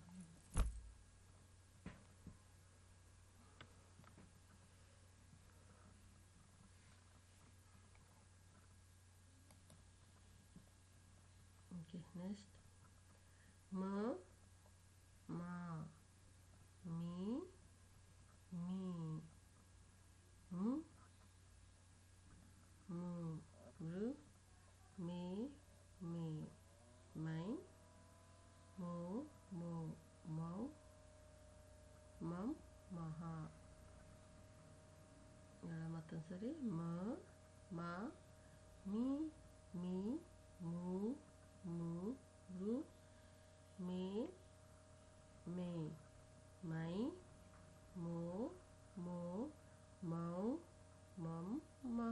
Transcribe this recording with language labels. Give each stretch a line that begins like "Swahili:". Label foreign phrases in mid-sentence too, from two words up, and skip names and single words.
English: okay, next
Kannada: ಮ ಮಾ ಮೀ ಮೀ ಮು ಮು ರು ಮೇ ಮೇ ಮೈ ಮೋ ಮೋ ಮೌ ಮಂ ಮಹ. ಮತ್ತೊಂದು ಸರಿ ಮ ಮಾ ಮೀ ಮೀ ಮೂ ಮೂ ರು ಮೇ ಮೇ ಮೈ ಮೋ ಮೋ ಮೌ ಮಂ ಮಹ.